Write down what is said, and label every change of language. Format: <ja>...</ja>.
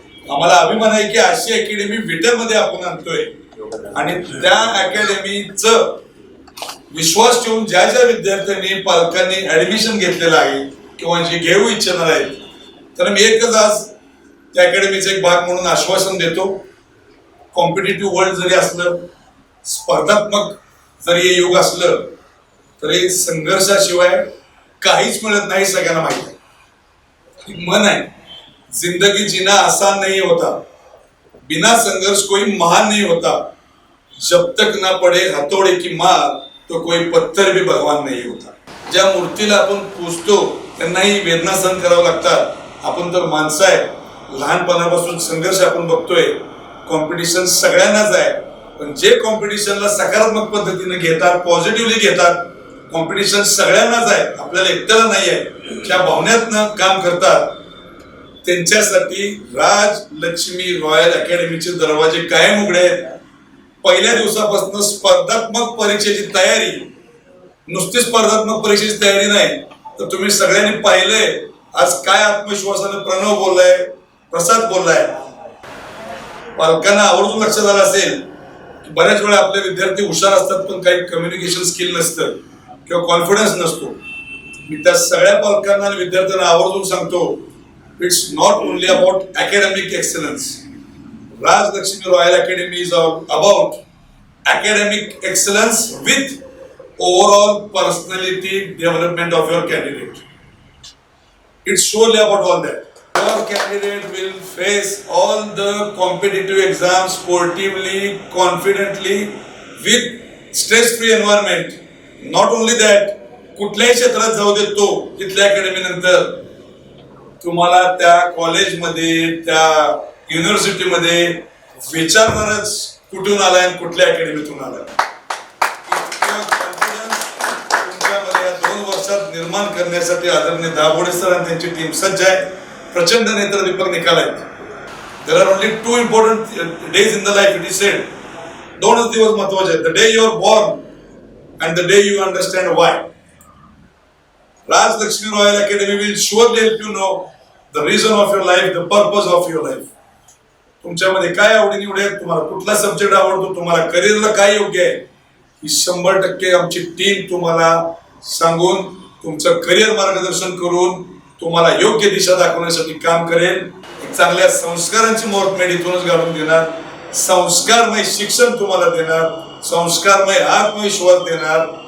<mr>आम्हाला अभिमान आहे की अशी अकॅडमी विट्यामध्ये आपण आणतोय आणि त्या अकॅडमीचं विश्वास ठेवून ज्या ज्या विद्यार्थ्यांनी पालकांनी ऍडमिशन घेतलेलं आहे किंवा जे घेऊ इच्छिणार आहेत तर मी एकच आज त्या अकॅडमीचा एक भाग म्हणून आश्वासन देतो. कॉम्पिटिटिव्ह वर्ल्ड जरी असलं, स्पर्धात्मक जरी हे युग असलं तरी संघर्षाशिवाय काहीच मिळत नाही. सगळ्यांना माहिती आहे. मन आहे,</mr> <hi>जिंदगी जीना आसान नहीं होता, बिना संघर्ष कोई महान नहीं होता, जब तक ना पडे हथौड़े की मार तो कोई पत्थर भी भगवान नहीं होता.</hi> <mr>ज्या मूर्तीला आपण पूजतो त्यांनाही वेदना सहन करावं लागतात. आपण तर माणसं आहे, लहानपणापासून संघर्ष आपण बघतोय. कॉम्पिटिशन सगळ्यांनाच आहे, पण जे कॉम्पिटिशनला सकारात्मक पद्धतीने घेतात, पॉझिटिव्हली घेतात, कॉम्पिटिशन सगळ्यांनाच आहे, आपल्याला एकट्याला नाही आहे, त्या भावनेतनं काम करतात, त्यांच्यासाठी राजलक्ष्मी रॉयल अकॅडमीचे दरवाजे कायम उघडे आहेत. पहिल्या दिवसापासून स्पर्धात्मक परीक्षेची तयारी, नुसती स्पर्धात्मक परीक्षेची तयारी नाही तर तुम्ही सगळ्यांनी पाहिलंय आज काय आत्मविश्वासाने प्रणव बोललाय, प्रसाद बोललाय. पालकांना आवर्जून लक्षात आलं असेल की बऱ्याच वेळा आपले विद्यार्थी हुशार असतात पण काही कम्युनिकेशन स्किल नसतं किंवा कॉन्फिडन्स नसतो. मी त्या सगळ्या पालकांना आणि विद्यार्थ्यांना आवर्जून सांगतो,</mr> <en>It's not only about academic excellence. Rajlakshmi Royal Academy is about academic excellence with overall personality development of your candidate. It's surely about all that. Your candidate will face all the competitive exams sportively, confidently, with stress-free environment. Not only that,</en> <mr>कुठल्याही क्षेत्रात जाऊ देत तो तिथल्या academy नंतर तुम्हाला त्या कॉलेजमध्ये, त्या युनिव्हर्सिटीमध्ये विचारणारच कुठून आलाय आणि कुठल्या अकॅडमीतून आलाय. कॉन्फिडन्स तुमच्यामध्ये या 2 वर्षात निर्माण करण्यासाठी आदरणीय दाभोळे सर आणि त्यांची टीम सज्ज आहे. प्रचंड नेत्रदीपक निकाल आहेत.</mr> <en>There are only 2 important days in the life. It is said</en> <mr>2च दिवस महत्वाचे आहेत.</mr> <en>The day you are born and the day you understand why. Rajlakshmi Royal Academy will surely help you know the reason of your life, the purpose of your life.</en> <mr>तुमच्यामध्ये काय आवडी-निवडी आहेत, तुम्हाला कुठला subject आवडतो, तुम्हाला करिअरला काय योग्य आहे, ही 100% आमची टीम तुम्हाला सांगून तुमचं करिअर मार्गदर्शन करून तुम्हाला योग्य दिशा दाखवण्यासाठी काम करेल. एक चांगल्या संस्कारांची मुहूर्तमेढ इथूनच घालून देणार, संस्कारमय शिक्षण तुम्हाला देणार, संस्कारमय आत्मविश्वास देणार.</mr>